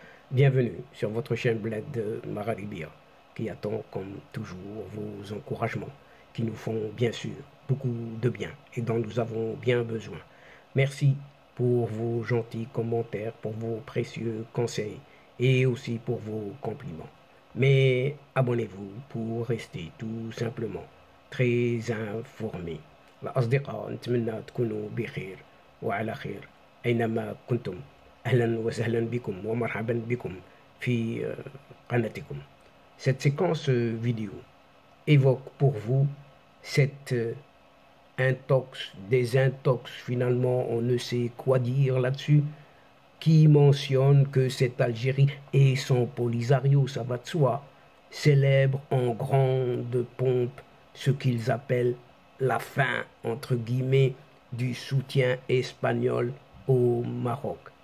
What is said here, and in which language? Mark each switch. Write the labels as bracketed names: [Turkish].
[French] Bienvenue sur votre chaîne Bled de Mararibia, qui attend comme toujours vos encouragements, qui nous font bien sûr beaucoup de bien et dont nous avons bien besoin. Merci pour vos gentils commentaires, pour vos précieux conseils et aussi pour vos compliments. Mais abonnez-vous pour rester tout simplement très informé. [Arabic] الأصدقاء نتمنى تكونوا بخير وعلى خير أينما كنتم. أهلا وسهلا بكم ومرحبا بكم في قناتكم. [French] Cette séquence vidéo évoque pour vous cette intox, désintox, finalement on ne sait quoi dire là-dessus, qui mentionne que cette Algérie et son Polisario, ça va de soi, célèbrent en grande pompe ce qu'ils appellent la fin, entre guillemets, du soutien espagnol au Maroc.